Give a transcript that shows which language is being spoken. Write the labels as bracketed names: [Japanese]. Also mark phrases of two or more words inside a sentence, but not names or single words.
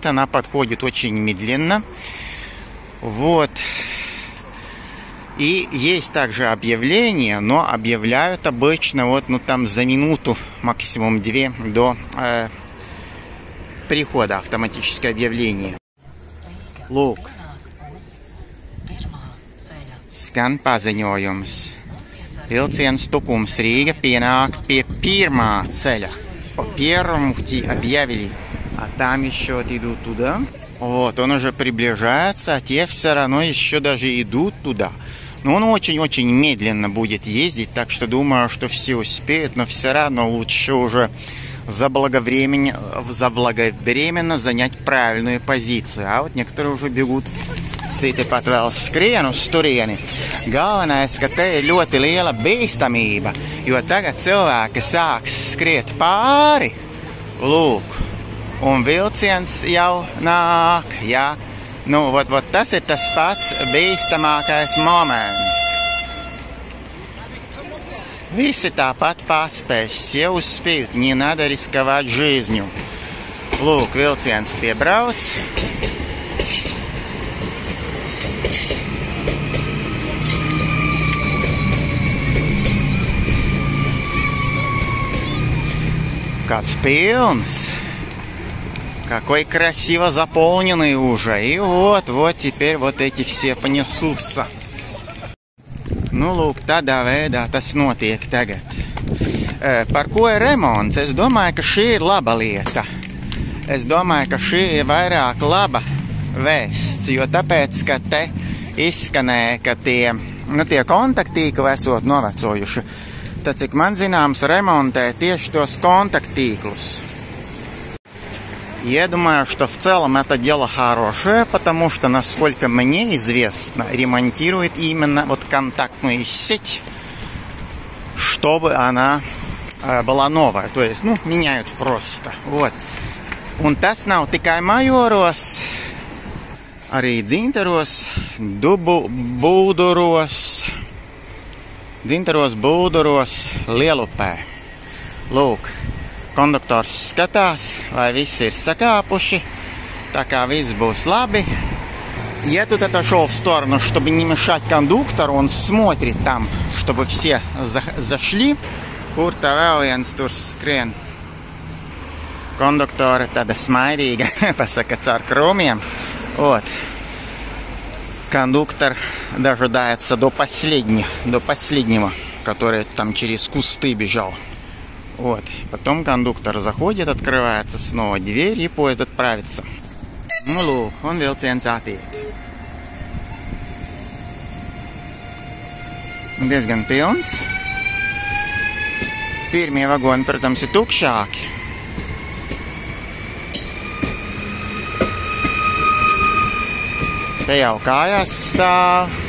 [Russian] Она подходит очень медленно. Вот. И есть также объявление, но объявляют обычно вот, ну там за минуту, максимум 2 до прихода автоматическое объявление. [Latvian] Lūk, skan paziņojums. Vilciens Tukums Rīga pienāk pie pirmā ceļa. [Russian] По первому пути объявили. А там еще идут туда. Вот, он уже приближается, а те все равно еще даже идут туда. Но он очень-очень медленно будет ездить, так что думаю, что все успеют, но все равно лучше уже заблаговременно занять правильную позицию. А вот некоторые уже бегут. [Latvian] Citi pat vēl skrien uz turieni. Galvenais, ka te ir ļoti liela bīstamība, jo tagad cilvēki sāks skriet pāri. Lūk, un vilciens jau nāk, jā. Nu, вот tas ir tas pats bīstamākais moments. Visi tāpat paspēs, [Russian] все успеют, не надо рисковать жизнью. [Latvian] Lūk, vilciens piebrauc. Kāds pilns. [Russian] Какой красиво заполненный уже. И вот теперь вот эти все понесутся. [Latvian] Nu, lūk, tādā veidā tas notiek tagad. Par ko ir remonts? Es domāju, ka šī ir laba lieta. Es domāju, ka šī ir vairāk laba vēsts, jo tāpēc, ka te izskanēja, ka tie kontaktīkli esot novecojuši. Tad, cik man zināms, ремонтē tieši tos контакт-tīklus. [Russian] Я думаю, что в целом это дело хорошее, потому что, насколько мне известно, ремонтирует именно вот контактную сеть, чтобы она была новая. То есть, меняют просто. Вот. [Latvian] Un tas nav tikai Majoros, arī Dzintaros, Būduros, Lielupē. Lūk, konduktors skatās, vai visi ir sakāpuši, tā kā viss būs labi. [Russian] Я тут отошел в сторону, чтобы не мешать кондуктору, он смотрит там, чтобы все зашли. [Latvian] Kur tā vēl viens tur skrien? Konduktore tāda smaidīga, pasaka, caur krūmiem. [Russian] Вот. Кондуктор дожидается до последнего, который там через кусты бежал. Вот. Потом кондуктор заходит, открывается снова дверь, и поезд отправится. [Latvian] Nu, lūk, un vilciens attiek. Diezgan pilns. Pirmie vagoni, protams, ir tukšāki. Te jau kājās stāv.